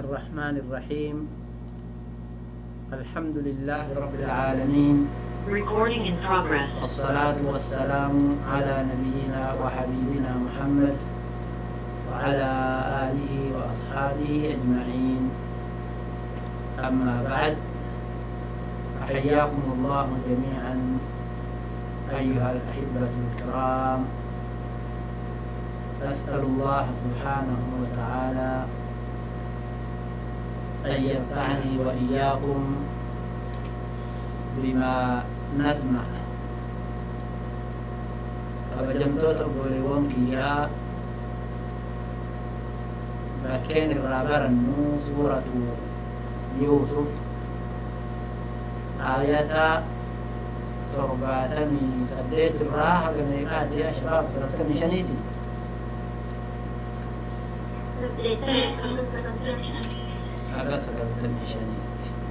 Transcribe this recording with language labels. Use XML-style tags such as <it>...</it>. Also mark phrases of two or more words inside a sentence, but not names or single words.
<ar>الرحمن الرحيم الحمد لله رب العالمين</ar> <en>Recording in progress.</en> <ar>والصلاة والسلام على نبينا وحبيبنا محمد وعلى آله وأصحابه أجمعين. أما بعد، أحياكم الله جميعا أيها الأحبة الكرام. أسأل الله سبحانه وتعالى أن ينفعني وإياكم بما نسمع.</ar> <om>kabajamtoota obboleewwan kiyyaa bakkeen irraa barannu suuratu Yuusuf aayata 78 irraa haga meeqaati ashbaab 35ti haga 35ti.</om>